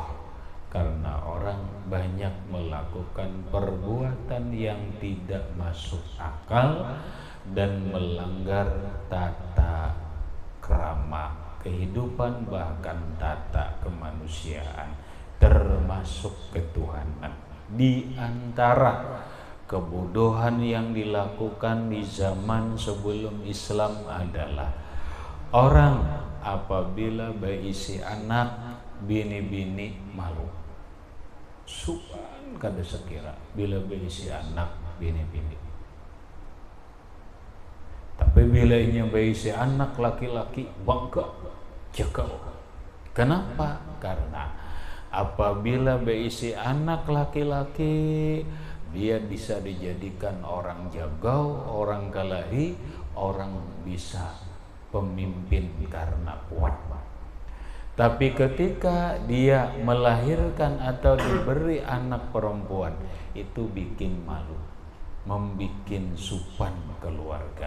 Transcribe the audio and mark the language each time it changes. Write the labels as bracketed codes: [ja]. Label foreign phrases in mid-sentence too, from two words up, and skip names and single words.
[id] Karena orang banyak melakukan perbuatan yang tidak masuk akal dan melanggar tata krama kehidupan, bahkan tata kemanusiaan, termasuk ketuhanan. Di antara kebodohan yang dilakukan di zaman sebelum Islam adalah orang apabila berisi anak bini-bini malu. [bjn] Subhan kada sekira bila berisi anak bini-bini. [id] Tapi bila ini berisi anak laki-laki bangga jaga. Kenapa? Karena apabila berisi anak laki-laki, dia bisa dijadikan orang jagau, orang kalahi, orang bisa pemimpin karena kuat. Tapi ketika dia melahirkan atau diberi anak perempuan, itu bikin malu, membikin supan keluarga.